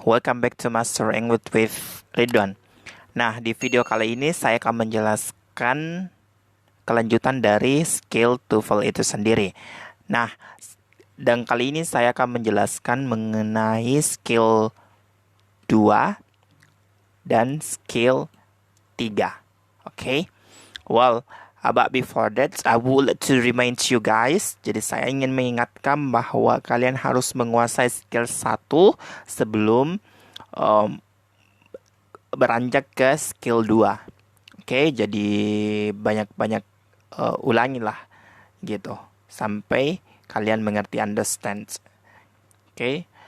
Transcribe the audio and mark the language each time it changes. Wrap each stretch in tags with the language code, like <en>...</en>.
<en>Welcome back to Master English with Ridwan.</en> <id>Nah, di video kali ini saya akan menjelaskan kelanjutan dari skill TOEFL itu sendiri. Nah, dan kali ini saya akan menjelaskan mengenai skill 2 dan skill 3. Oke.</id> <en>Well, but before that, I would like to remind you guys.</en> <id>Jadi saya ingin mengingatkan bahwa kalian harus menguasai skill 1 sebelum beranjak ke skill 2. Oke, jadi banyak-banyak ulangilah gitu sampai kalian mengerti, understand. Oke.</id>